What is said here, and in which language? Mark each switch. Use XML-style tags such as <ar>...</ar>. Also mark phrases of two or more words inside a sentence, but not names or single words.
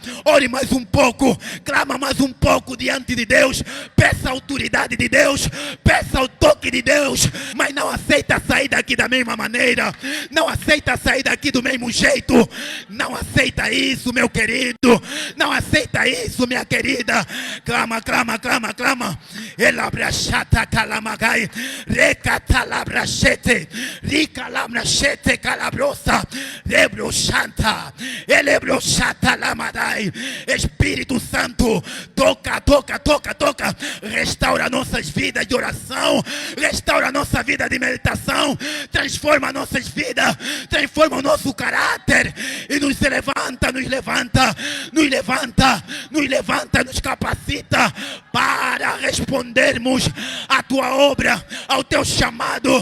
<pt>Ore mais um pouco, clama mais um pouco diante de Deus, peça a autoridade de Deus, peça o toque de Deus, mas não aceita sair daqui da mesma maneira, não aceita sair daqui do mesmo jeito, não aceita isso, meu querido, não aceita isso, minha querida. Clama, clama, clama, clama. Elabrachata calamagai, recatalabrachete, ricalabrachete calabrosa, Santa, Elebrochata Lamadai. Espírito Santo, toca, toca, toca, toca. Restaura nossas vidas de oração, restaura nossa vida de meditação, transforma nossas vidas, transforma o nosso caráter e nos levanta, nos levanta, nos levanta, nos levanta, nos capacita para respondermos à tua obra, ao teu chamado.</pt>